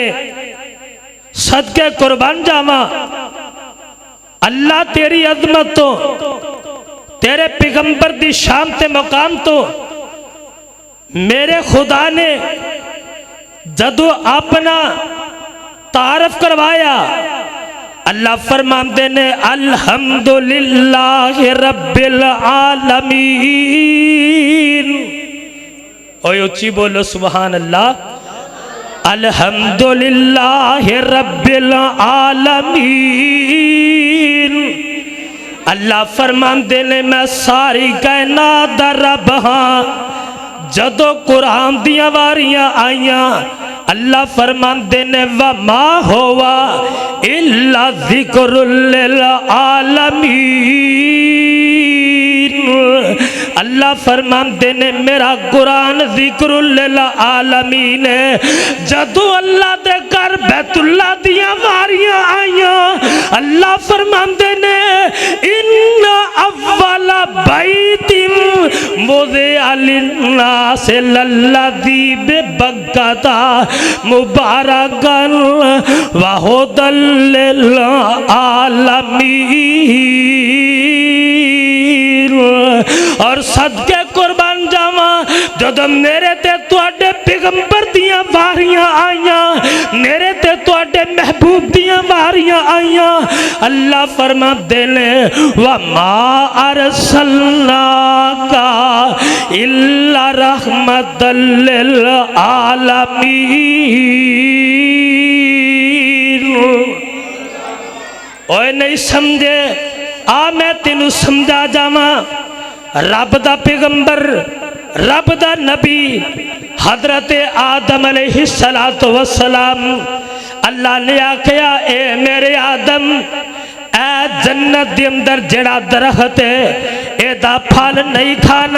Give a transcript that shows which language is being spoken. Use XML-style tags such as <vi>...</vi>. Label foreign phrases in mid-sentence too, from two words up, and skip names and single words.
<pa>صدقے قربان جاواں، اللہ تیری عظمت توں، تیرے پیغمبر دی شان تے مقام توں میرے خدا نے جدوں اپنا تعارف کروایا، اللہ فرماتے نے</pa> <ar>الحمد لله رب العالمين.</ar> <pa>اوئے اچی بولو</pa> <ar>سبحان الله. الحمد لله رب العالمين.</ar> <pa>اللہ فرماتے نے میں ساری کائنات دا رب ہاں. جدوں قرآن دیاں واریاں آئیاں، اللہ فرماتے نے</pa> <ar>وما هو إلا ذكر للعالمين.</ar> <pa>اللہ فرماتے نے میرا قرآن</pa> <ar>ذكر للعالمين</ar> <pa>ہے. جدوں اللہ دے گھر بیت اللہ دیاں واریاں آئیاں، اللہ فرماتے نے</pa> <ar>إن أول بيت وضع للناس للذي ببكة مباركا وهدى للعالمين.</ar> <pa>اور صدقے قربان جاواں، جدوں میرے تے تہاڈے پیغمبر دیاں واریاں آئیاں، میرے تے تہاڈے محبوب دیاں واریاں آئیاں، اللہ فرماتے نے</pa> <ar>وما أرسلناك إلا رحمة للعالمين.</ar> <pa>اوئے نہیں سمجھے، آ میں تینوں سمجھا جاواں. رب دا پیغمبر، رب دا نبی حضرت آدم</pa> <ar>عليه الصلاة والسلام,</ar> <pa>اللہ نے آکھیا اے میرے آدم، اے جنت دے اندر جیہڑا درخت ہے ایہدا پھل نہیں کھانا.</pa>